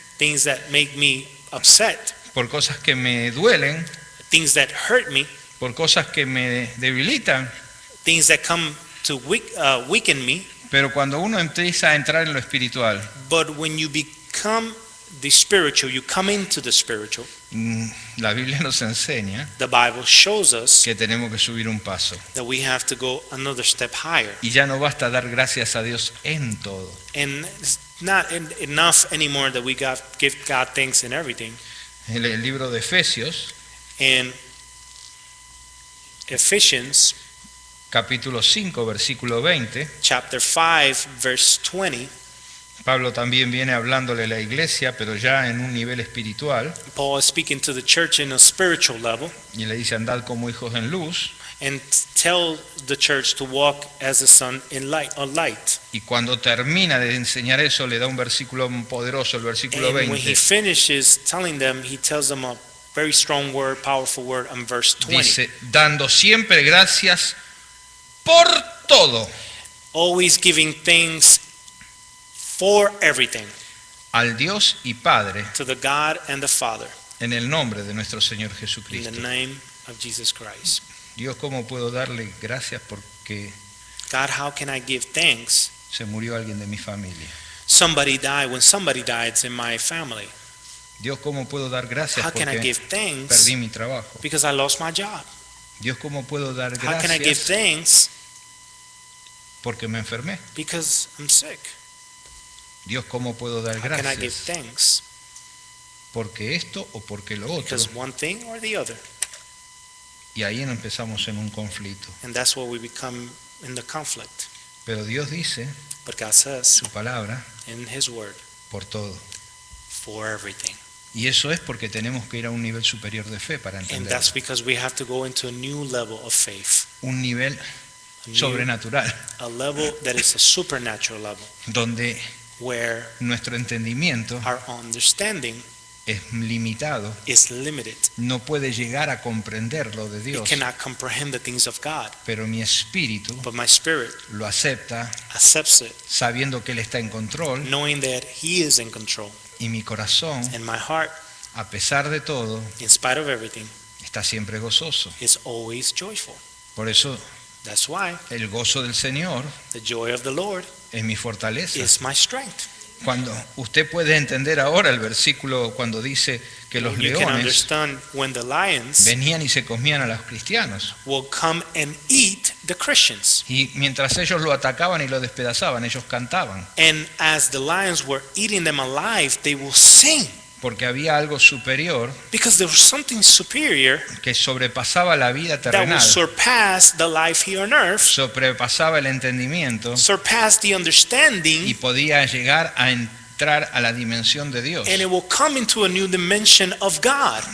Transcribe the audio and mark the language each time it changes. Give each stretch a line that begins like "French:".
English: things that make me upset,
Spanish: por cosas que me duelen,
English: things that hurt me,
Spanish: por cosas que me debilitan.
English: things that come to weaken me.
Spanish: Pero cuando uno empieza a entrar en lo espiritual,
English: But when you become the spiritual, you come into the spiritual,
Spanish: la Biblia nos enseña
English: the Bible shows us
Spanish: que tenemos que subir un paso.
English: that we have to go another step higher.
Spanish: Y ya no basta dar gracias a Dios en todo.
English: And it's not enough anymore that we give God thanks in everything.
Spanish: En el libro de Efesios,
English: In Ephesians
Spanish: capítulo 5, versículo 20,
English: chapter 5, verse 20,
Spanish: Pablo también viene hablándole a la iglesia, pero ya en un nivel espiritual,
English: Paul is speaking to the church in a spiritual level
Spanish: y le dice: andad como hijos en luz.
English: and tell the church to walk as a son in light.
Spanish: Y cuando termina de enseñar eso, le da un versículo poderoso, el versículo
English: And when he finishes telling them, he tells them a very strong word, powerful word in verse 20.
Spanish: Dice: dando siempre gracias por todo
English: Always giving thanks for everything
Spanish: al Dios y Padre,
English: to the God and the Father
Spanish: en el nombre de nuestro Señor
English: in
Spanish: Jesucristo.
English: the name of Jesus Christ.
Spanish: Dios, ¿cómo puedo darle gracias porque
English: God, how can I give thanks?
Spanish: se murió alguien de mi familia?
English: Somebody died when somebody died in my family.
Spanish: Dios, ¿cómo puedo dar gracias
English: How can I
Spanish: porque
English: give thanks?
Spanish: perdí mi trabajo?
English: Because I lost my job.
Spanish: Dios, ¿cómo puedo dar
English: How can I give
Spanish: gracias
English: thanks?
Spanish: porque me enfermé?
English: Because I'm sick.
Spanish: Dios, ¿cómo puedo dar
English: How can I give
Spanish: gracias
English: thanks?
Spanish: porque esto o porque lo otro?
English: Because one thing or the other.
Spanish: Y ahí empezamos en un conflicto.
English: And that's where we become in the conflict.
Spanish: Pero Dios dice,
English: But God says
Spanish: su palabra,
English: in His Word,
Spanish: por todo.
English: for everything.
Spanish: Y eso es porque tenemos que ir a un nivel superior de fe para
English: And
Spanish: entender.
English: that's because we have to go into a new level of faith.
Spanish: Un nivel
English: A, new-
Spanish: sobrenatural,
English: a level that is a supernatural level
Spanish: donde
English: where
Spanish: nuestro entendimiento
English: our understanding
Spanish: es limitado,
English: is limited.
Spanish: no puede llegar a comprender lo de
English: It
Spanish: Dios,
English: cannot comprehend the things of God.
Spanish: pero mi espíritu
English: But my spirit
Spanish: lo acepta
English: accepts it,
Spanish: sabiendo que Él está en control,
English: knowing that He is in control.
Spanish: y mi corazón,
English: And my heart,
Spanish: a pesar de todo,
English: in spite of everything,
Spanish: está siempre gozoso.
English: is always joyful.
Spanish: Por eso
English: That's why
Spanish: el gozo del Señor
English: the joy of the Lord
Spanish: es mi fortaleza.
English: is my strength.
Spanish: Cuando usted puede entender ahora el versículo cuando dice que los
English: You can
Spanish: leones
English: understand when the lions
Spanish: venían y se comían a los cristianos,
English: will come and eat the Christians.
Spanish: y mientras ellos lo atacaban y lo despedazaban, ellos cantaban,
English: And as the lions were eating them alive, they will sing
Spanish: porque había algo superior
English: because there was something superior
Spanish: que sobrepasaba la vida
English: that will
Spanish: terrenal,
English: surpass the life here on earth,
Spanish: sobrepasaba el entendimiento
English: surpass the
Spanish: y
English: understanding,
Spanish: podía llegar a entrar a la dimensión de Dios.
English: and it will come into a new dimension of God.